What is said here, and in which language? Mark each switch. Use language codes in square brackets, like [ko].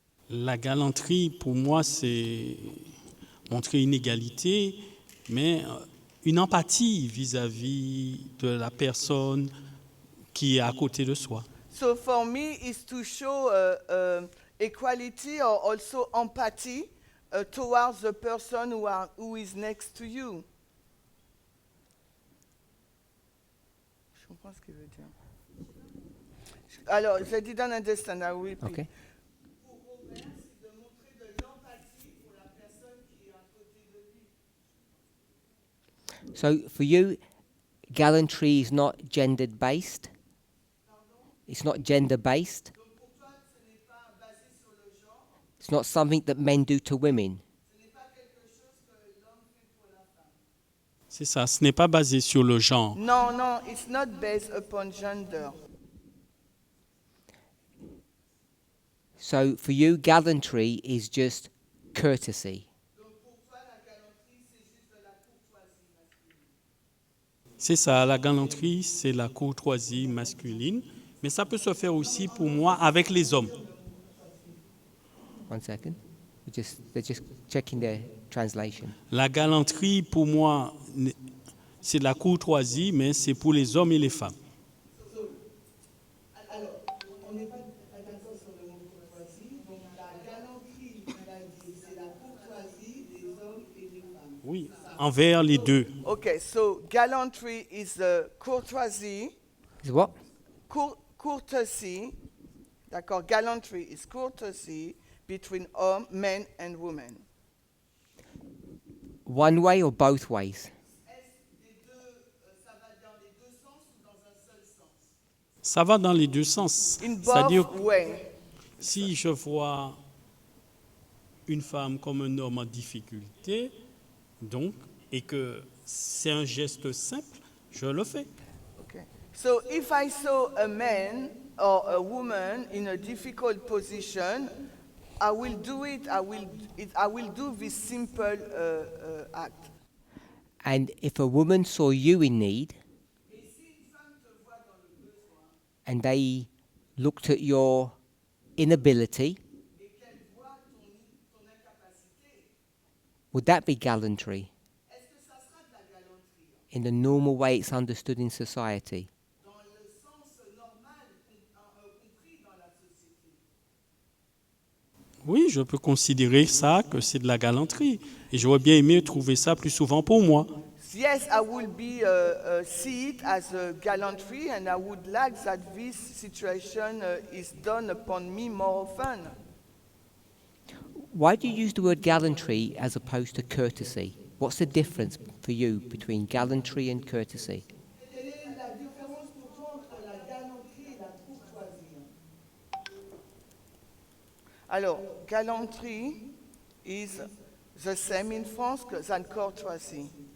[fr] La galanterie, pour moi, c'est montrer une égalité, mais une empathie vis-à-vis de la personne qui est à côté de soi. [en] So for me, it's to show equality or also empathy towards the person who is next to you. [fr] Je comprends ce qu'il veut dire. Alors, [en] I didn't understand. I will repeat. Okay. So for you, gallantry is not gendered based. It's not gender based. It's not something that men do to women. [fr] C'est ça, ce n'est pas basé sur le genre. Non, non, [en] it's not based upon gender. So for you, gallantry is just courtesy. [fr] C'est ça, la galanterie, c'est la courtoisie masculine, mais ça peut se faire aussi pour moi avec les hommes. [en] One second. They're just checking their translation. [fr] La galanterie, pour moi, c'est de la courtoisie, mais c'est pour les hommes et les femmes. Alors, on n'est pas d'accord sur le mot courtoisie, donc la galanterie, c'est la courtoisie des hommes et des femmes. Oui, envers les deux. [en] Okay, so gallantry is courtoisie. Is what? Courtesy, [fr] d'accord, [en] gallantry is courtesy between men and women. One way or both ways? [fr] Ça va dans les deux sens. [en] In [fr] C'est-à-dire, [en] both ways. [fr] si je vois une femme comme un homme en difficulté, donc, et que c'est un geste simple, je le fais. [en] Okay. So if I saw a man or a woman in a difficult position, I will do it. I will do this simple act. And if a woman saw you in need and they looked at your inability, would that be gallantry? In the normal way it's understood in society? [fr] Oui, je peux considérer ça que c'est de la galanterie. Et j'aurais bien aimé trouver ça plus souvent pour moi. [en] Yes, I will see it as a gallantry, and I would like that this situation is done upon me more often. Why do you use the word gallantry as opposed to courtesy? What's the difference for you between gallantry and courtesy? [fr] Quelle est la différence pour toi entre la galanterie et la courtoisie? [en] Alors, galanterie is the same in France than courtesy.